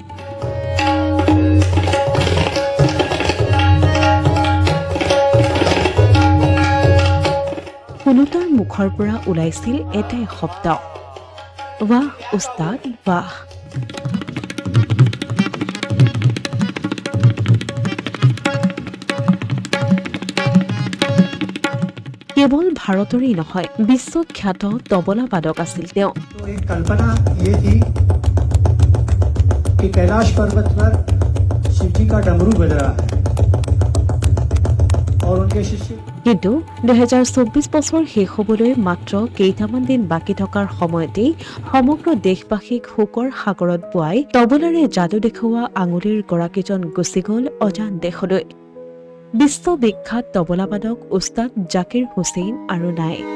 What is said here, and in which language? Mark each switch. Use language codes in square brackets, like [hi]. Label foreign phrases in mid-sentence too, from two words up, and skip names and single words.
[as] শুনোতাৰ মুখৰ পৰা ওলাইছিল এটাই শব্দ, [hi] वाह उस्ताद वाह। [as] কেৱল ভাৰতৰেই নহয়, বিশ্বখ্যাত তবলাবাদক আছিল তেওঁ। [hi] कल्पना ये थी कि कैलाश पर्वत पर शिव जी का डमरू बज रहा है और उनके शिष्य। [as] কিন্তু 2024 বছৰ শেষ হ'বলৈ মাত্ৰ কেইটামান দিন বাকী থকাৰ সময়তেই সমগ্ৰ দেশবাসীক শোকৰ সাগৰত বোৱাই তবলাৰে যাদু দেখুওৱা আঙুলিৰ গৰাকীজন গুচি গ'ল অজান দেশলৈ। বিশ্ববিখ্যাত তবলাবাদক উস্তাদ জাকিৰ হুছেইন আৰু নাই।